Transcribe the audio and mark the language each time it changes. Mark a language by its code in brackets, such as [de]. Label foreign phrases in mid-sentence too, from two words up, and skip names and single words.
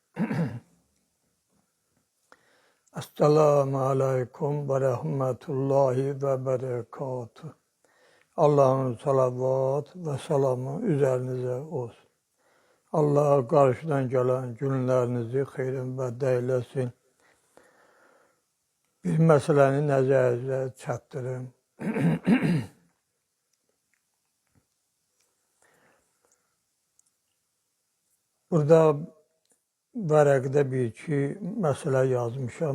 [ar] السلام عليكم ورحمة الله وبركاته. [tr] Allah'ın salavat ve selamı üzerinize olsun. Allah karşıdan gelen günlerinizi xeyrinbəddə eyləsin. [az] Bir məsələni nəzərinizə çatdırım. Burada vərəqdə bir-iki məsələ yazmışam.